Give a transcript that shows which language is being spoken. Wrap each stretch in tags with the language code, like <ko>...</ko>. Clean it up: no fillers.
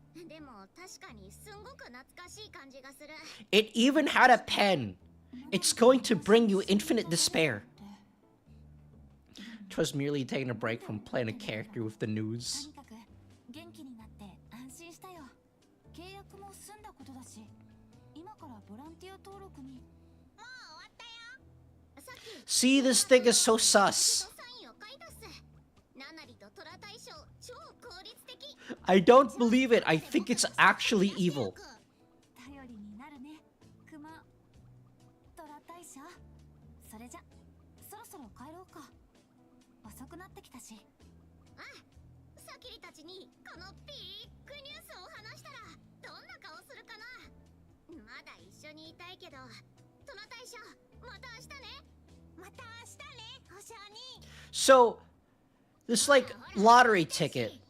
<ja>でも確かにすんごく懐かしい感じがする。</ja> <en>It even had a pen. It's going to bring you infinite despair. Twas merely taking a break from playing a character with the news.</en> <ja>とにかく元気になって安心したよ。契約も済んだことだし、今からボランティア登録に。もう終わったよ。さっき</ja> <en>See, this thing is so sus.</en> <ja>サインを書いたっす。ナナリとトラ大将、超効率的。</ja> <en>I don't believe it. I think it's actually evil.</en> <ja>頼りになるね。クマ、トラ大将。それじゃ、そろそろ帰ろうか。遅くなってきたし。あ、サキリたちにこのビッグニュースを話したらどんな顔するかな。まだ一緒にいたいけど、トラ大将、また明日ね。また明日ね、保証に。</ja> <en>So, this like lottery ticket.</en>